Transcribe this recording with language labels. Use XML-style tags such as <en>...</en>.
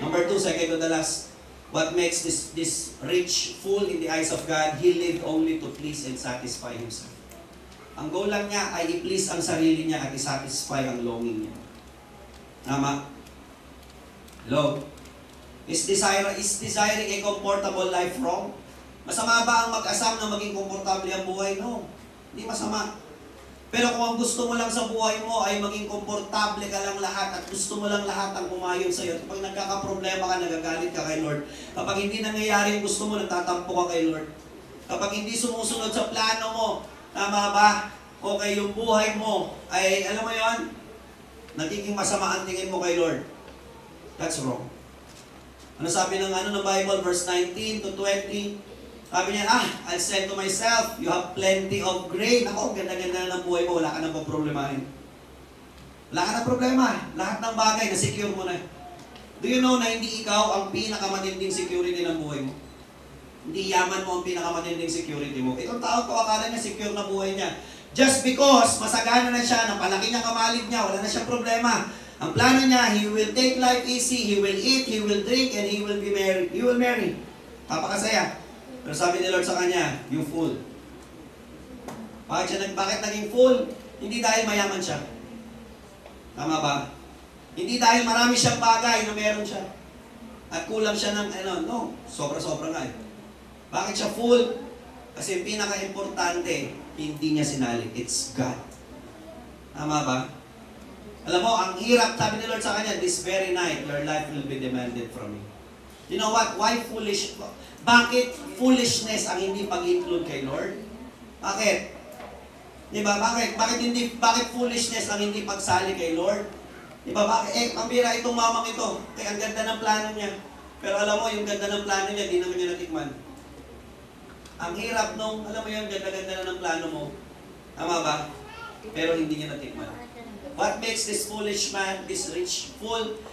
<en>Number 2, second to the last. What makes this rich fool in the eyes of God? He lived only to please and satisfy himself.</en> <tl>Ang goal lang niya ay i-please ang sarili niya at i-satisfy ang longing niya. Tama? Hello?</tl> <en>Is desiring a comfortable life wrong?</en> <tl>Masama ba ang mag-asam na maging komportable ang buhay? No. Hindi masama. Pero kung ang gusto mo lang sa buhay mo ay maging komportable ka lang lahat at gusto mo lang lahat ang umayon sa iyo, kapag nagkakaproblema ka, nagagalit ka kay Lord, kapag hindi nangyayari yung gusto mo, nagtatampo ka kay Lord, kapag hindi sumusunod sa plano mo, tama ba? Okay, yung buhay mo ay, alam mo yon, nagiging masama ang tingin mo kay Lord.</tl> <en>That's wrong.</en> <tl>Ano sabi ng Bible, verse 19 to 20? Sabi niya,</tl> <en>I'll say to myself, you have plenty of grain.</en> <tl>Ako, ganda-ganda na ng buhay mo, wala ka nang problemahin. Wala ka nang problema. Lahat ng bagay, na-secure mo na.</tl> <en>Do you know</en> <tl>na hindi ikaw ang pinakamatinding security ng buhay mo? Hindi yaman mo ang pinakamatinding security mo. Itong tao ko, akala niya secure na buhay niya.</tl> <en>Just because</en> <tl>masagana na siya, napalaki niya kamalig niya, wala na siyang problema. Ang plano niya,</tl> <en>he will take life easy, he will eat, he will drink, and he will be married. He will marry.</en> <tl>Papakasaya. Pero sabi ni Lord sa kanya,</tl> <en>you fool.</en> <tl>Bakit naging fool? Hindi dahil mayaman siya. Tama ba? Hindi dahil marami siyang bagay na meron siya. At kulang siya ng, no, sobra-sobra nga eh. Bakit siya fool? Kasi pinaka-importante, hindi niya sinali.</tl> <en>It's God.</en> <tl>Tama ba? Alam mo, ang hirap, sabi ni Lord sa kanya,</tl> <en>this very night, your life will be demanded from you. You know what? Why foolish?</en> <tl>Bakit foolishness ang hindi pag-include kay Lord? Bakit? Di ba? Bakit foolishness ang hindi pagsali kay Lord? Di ba? Bakit? Ang bira itong mamang ito. Kaya ang ganda ng plano niya. Pero alam mo, yung ganda ng plano niya, di naman niya natikman. Ang hirap nung, alam mo yun, ganda-ganda na ng plano mo. Tama ba? Pero hindi niya natikman.</tl> <en>What makes this foolish man, this rich fool?</en>